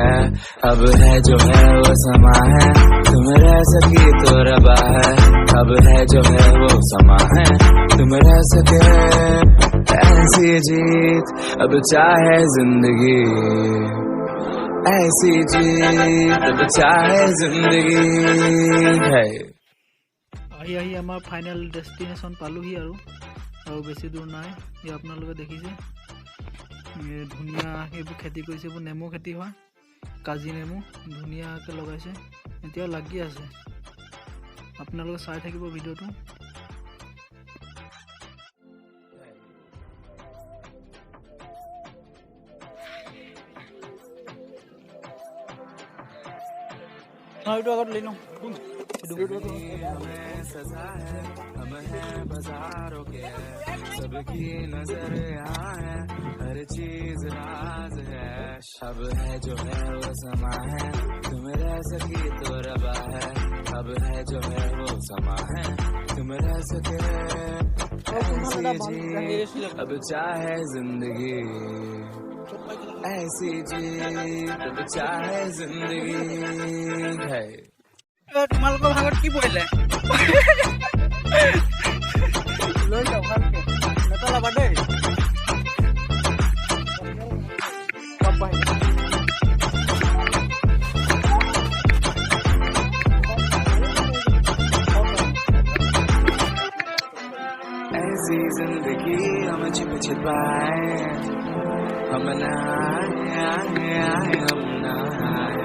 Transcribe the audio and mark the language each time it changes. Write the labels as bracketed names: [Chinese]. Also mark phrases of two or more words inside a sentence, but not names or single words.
[Hindi] अब है जो है वो समा है, तुम रह सकी तो रबा है। अब है जो है वो समा है, तुम रह सके ऐसी जीत। अब चाहे जिंदगी ऐसी जीत, अब चाहे जिंदगी है। [Assamese] আহি আমাৰ ফাইনেল ডেষ্টিনেশ্যন পালোহি আৰু বেছি দূৰ নাই। এই আপোনালোকে দেখিছে ধুনীয়া এইবোৰ খেতি কৰিছে, এইবোৰ নেমু খেতি হয়, কাজি নেমু ধুনীয়াকৈ লগাইছে, এতিয়াও লাগি আছে। আপোনালোকে চাই থাকিব ভিডিঅ'টো। এইটো আগত লৈ লওঁ। [Hindi] हमें सजा है, हम हैं बाजारों के, सबकी नजर यहाँ है, हर चीज राज है। अब है जो है वो समा है, तुम रह सकी तो रबा है। अब है जो है वो समा है, तुम रह सके ऐसी जीत। अब चाहे जिंदगी ऐसी जीत, अब चाहे जिंदगी है। [Assamese] তোমালোকৰ ভাগত কি পৰিলে লৈ যাওঁ ভালকে, নেপেলাবা দেই। [Hindi] ऐसी जिंदगी हम छिप छिपाए, हम नहाए हम नहाए।